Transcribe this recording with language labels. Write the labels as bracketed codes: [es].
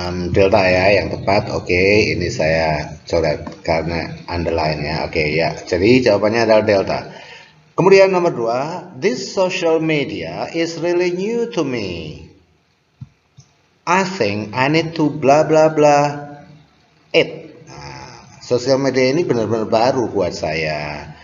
[id] Delta ya yang tepat. Oke, ini saya coret karena underline ya. Oke ya, jadi jawabannya adalah delta. Kemudian nomor 2, [en] this social media is really new to me. I think I need to blah blah blah it. [id] Nah, sosial media ini benar-benar baru buat saya.